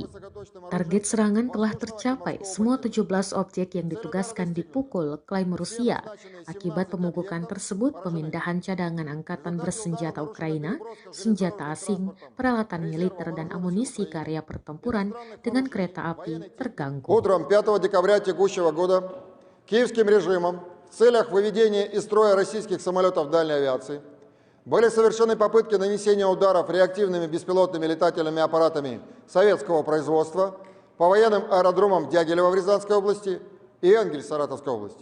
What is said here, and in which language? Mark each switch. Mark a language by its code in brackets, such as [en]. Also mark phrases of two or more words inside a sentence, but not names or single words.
[id] Target serangan telah tercapai, semua 17 objek yang ditugaskan dipukul, klaim Rusia. Akibat pemubukan tersebut, pemindahan cadangan angkatan bersenjata Ukraina, senjata asing, peralatan militer dan amunisi ke area pertempuran dengan kereta api terganggu. [ru] Утром 5 декабря текущего года киевским режимом в целях выведения из строя российских самолетов дальней авиации были совершены попытки нанесения ударов реактивными беспилотными летательными аппаратами советского производства по военным аэродромам Дягилева в Рязанской области и Энгельс в Саратовской области.